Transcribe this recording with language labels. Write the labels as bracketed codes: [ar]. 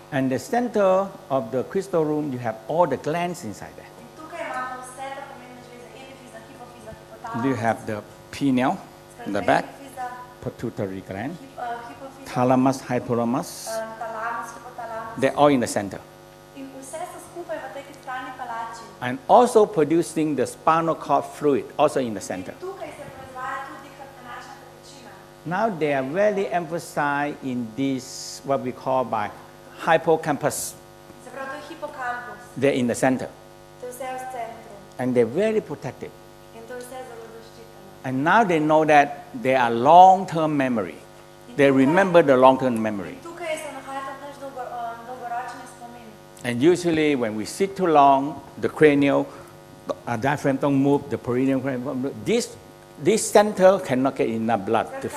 [en] And the center of the crystal room, you have all the glands inside there. [sl] In tukaj imamo vse te pomembne žleze, epifiza, hipofiza, hipotalamus. [en] You have the pineal in the back, [sl] Epifiza, [en] pituitary gland, [sl] hipofiza, [en] thalamus, hypothalamus. [sl] talamus, hipotalamus. [en] They're all in the center. [sl] In vse so skupaj v tej kristalni palači. [en] And also producing the spinal cord fluid, also in the center. [sl] In tukaj se proizvaja tudi hrbtenačna tekočina. [en] Now they are very emphasized in this, what we call by hippocampus. [sl] Se pravi, to je hipokampus. [en] They're in the center. [sl] To je vse v centru. [en] And they're very protected. [sl] In to je vse zelo zaščiteno. [en] And now they know that they are long-term memory. They remember the long-term memory. [sl] Tukaj se nahaja tudi naš dolgoročni spomin. [en] And usually when we sit too long, the cranial diaphragm don't move, the perineal diaphragm, this center cannot get enough blood to